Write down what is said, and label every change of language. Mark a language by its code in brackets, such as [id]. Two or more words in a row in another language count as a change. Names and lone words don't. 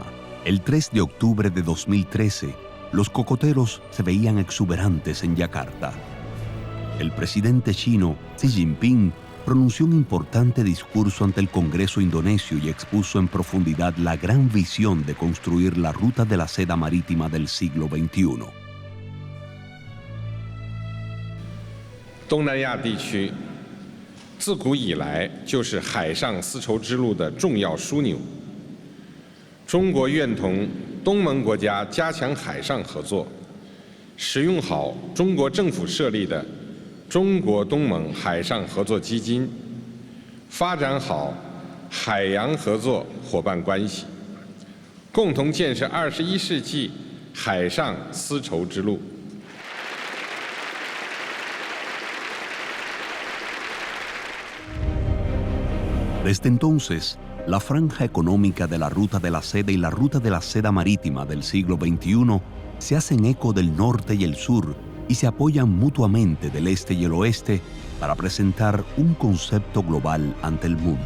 [es] El 3 de octubre de 2013, los cocoteros se veían exuberantes en Yakarta. El presidente chino, Xi Jinping, pronunció un importante discurso ante el Congreso indonesio y expuso en profundidad la gran visión de construir la ruta de la seda marítima del siglo XXI. [zh] 东南亚地区自古以来就是海上丝绸之路的重要枢纽。中国愿同东盟国家加强海上合作，使用好中国政府设立的中国东盟海上合作基金，发展好海洋合作伙伴关系，共同建设21世纪海上丝绸之路。 [es] Desde entonces, la franja económica de la ruta de la seda y la ruta de la seda marítima del siglo XXI se hacen eco del norte y el sur y se apoyan mutuamente del este y el oeste para presentar un concepto global ante el mundo.